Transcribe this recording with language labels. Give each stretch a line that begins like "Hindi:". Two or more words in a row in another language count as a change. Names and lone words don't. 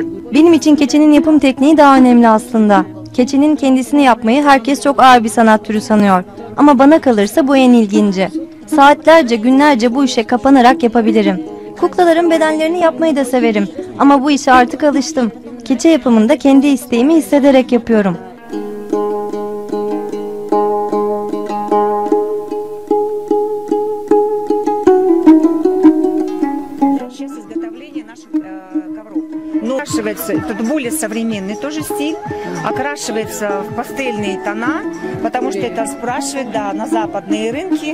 Turkish: Benim için keçinin yapım tekniği daha önemli aslında. Keçinin kendisini yapmayı herkes çok ağır bir sanat türü sanıyor. Ama bana kalırsa bu en ilginci. Saatlerce, günlerce bu işe kapanarak yapabilirim. Kuklaların bedenlerini yapmayı da severim. Ama bu işe artık alıştım. Keçe yapımında kendi isteğimi hissederek yapıyorum.
Russian: Окрашивается, это более современный тоже стиль, окрашивается в пастельные тона, потому что это спрашивает, да, на западные рынки.